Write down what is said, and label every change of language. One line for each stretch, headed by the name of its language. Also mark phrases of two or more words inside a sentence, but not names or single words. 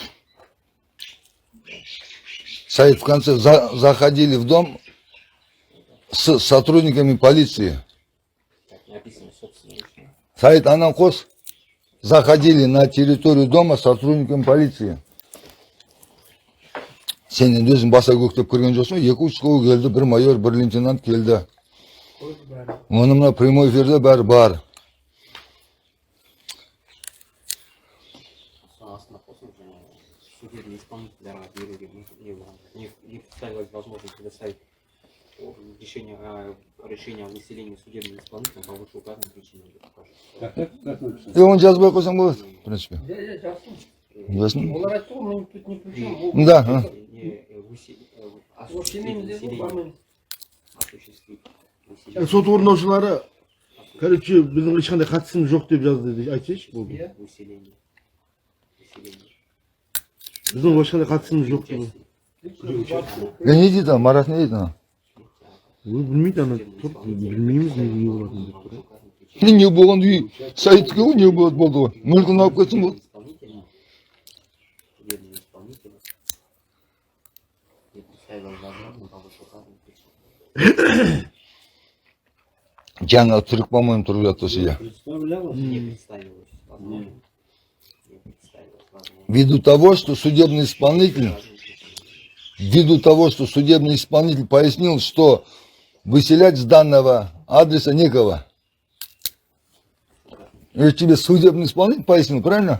Russian: Саид, в конце заходили в дом с сотрудниками полиции. Так написано, собственно. Саид Ананкос заходили на территорию дома с сотрудниками полиции.
Kazakh: Сен енді өзің баса көктеп кірген жоқсың, екі участковый келді, бір майор, бір лейтенант келді. Оны мына прямой эфирде бәрі бар.
Russian: Судебный исполнитель не представилась возможность предоставить решение о выселении судебного исполнителя по вышеуказанным причинам. Как написано?
Kazakh: И он жазбай қойсаң болады,
Russian: в принципе. Ясно?
Kazakh: Олар айтты ғой, мен
Russian: тут не при чем. Да. а.
Kazakh: Сот орындаушылары, короче, біздің ешқандай қатысымыз жоқ деп жазды деп айтсайшы, болды.
Russian: Выселение.
Kazakh: Біздің ешқандай қатысымыз жоқ деп. Не дейді ана, Марат не дейді ана? Білмейді ана, білмейміз не болатынын деп тұр. Не болған үй, Саидке ғой, не болады болды ғой. Мүлкін алып кетсін болды.
Russian: Судебного исполнителя не представилась возможность по вышеуказанным причинам.
Kazakh: Жаңа түрік, по-моему, тұрып жатты осы иә.
Russian: Представлялось? Не представилась возможность. Ввиду того, что судебный исполнитель пояснил, что выселять с данного адреса некого. Это тебе судебный исполнитель пояснил, правильно?